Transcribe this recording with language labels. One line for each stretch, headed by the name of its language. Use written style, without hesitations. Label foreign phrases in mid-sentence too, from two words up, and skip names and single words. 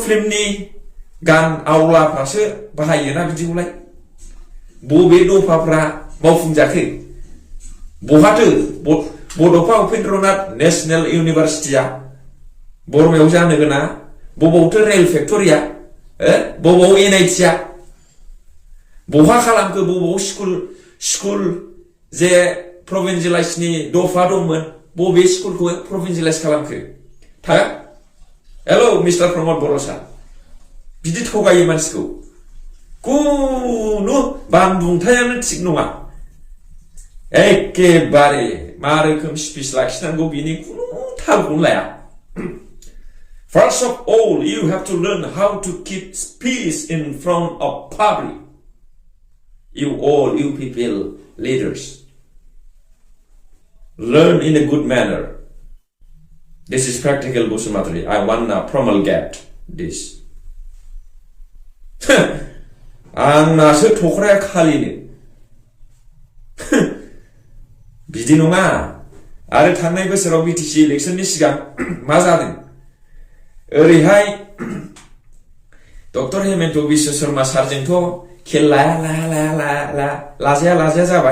Bodo: फिल्मनि गान आवलाफ्रासो बाहायोना बिदिखौलाय बबे दफाफ्रा मावफुंजाखै बहाथो बड'फा उपेन्द्रनाथ नेशनेल इउनिभारसिटिया बरमायाव जानो गोनां बबावथो
English: रेल फेक्टरिया
Bodo: बबाव एनआइटिया बहा खालामखो बबाव स्कुल जे प्रभिन्सियेलाइजनि दफा दंमोन बबे स्कुलखौ प्रभिन्सियेलाइज खालामखो
English: hello mister
Bodo: प्रमद बर' सार बिदि थगायो मानसिखौ कुनु बानबुंथायानो थिग नङा एखेबारे मा रोखोम स्पिच लाखिनांगौ बिनि कुनु थालखौनो लाया
English: First of all, you have to learn how to keep peace in front of public. You people leaders. Learn in a good manner. This is practical Busumatri. I wanna promulgate this.
Bodo: आंनासो थख्राया खालिनो बिदि नङा आरो थांनाय बोसोराव बिटिसि इलेक्शननि सिगां मा जादों ओरैहाय डक्टर हेमेन्त बिश्व शर्मा सारजोंथ' खेल लाजाया जाबाय